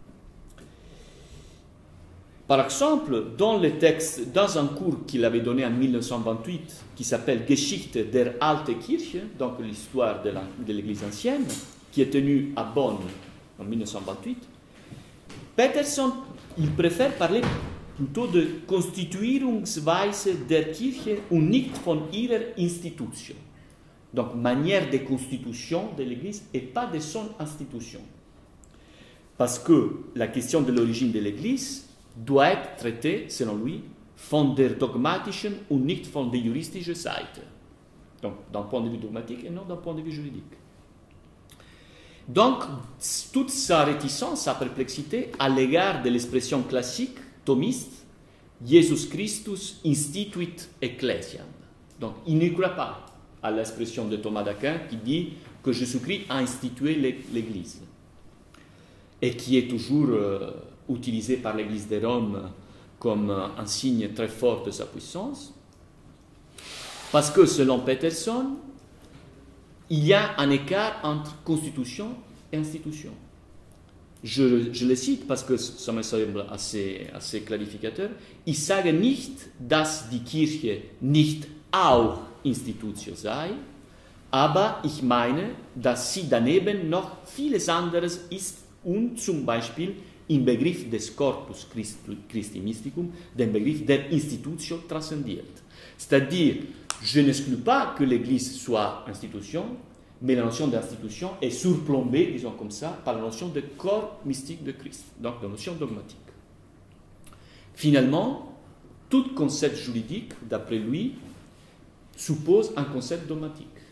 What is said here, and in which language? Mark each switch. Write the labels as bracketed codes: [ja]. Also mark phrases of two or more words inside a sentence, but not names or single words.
[fr] Par exemple, dans le texte, dans un cours qu'il avait donné en 1928, qui s'appelle [de] Geschichte der Alte Kirche, [fr] donc l'histoire de l'Église ancienne, qui est tenu à Bonn en 1928, Peterson, il préfère parler plutôt de [de] Constituierungsweise der Kirche und nicht von ihrer Institution. [fr] Donc, manière de constitution de l'Église et pas de son institution. Parce que la question de l'origine de l'Église doit être traitée, selon lui, [de] von der dogmatischen und nicht von der juristischen Seite. [fr] Donc, d'un point de vue dogmatique et non d'un point de vue juridique. Donc, toute sa réticence, sa perplexité à l'égard de l'expression classique thomiste, [la] Jesus Christus instituit ecclesiam. [fr] Donc, il ne croit pas à l'expression de Thomas d'Aquin qui dit que Jésus-Christ a institué l'Église et qui est toujours utilisé par l'Église de Rome comme un signe très fort de sa puissance, parce que selon Peterson, il y a un écart entre constitution et institution. je le cite parce que ça me semble assez clarificateur, [de] ich sage nicht, dass die Kirche nicht auch Institutio sei, aber ich meine, dass sie daneben noch vieles anderes ist und zum Beispiel im Begriff des [la] Corpus Christi Mysticum [de] den Begriff der Institutio transcendiert. [fr] C'est-à-dire, je n'exclus pas que l'Église soit institution, mais la notion d'institution est surplombée, disons comme ça, par la notion de corps mystique de Christ, donc la notion dogmatique. Finalement, tout concept juridique, d'après lui, suppose un concept dogmatique.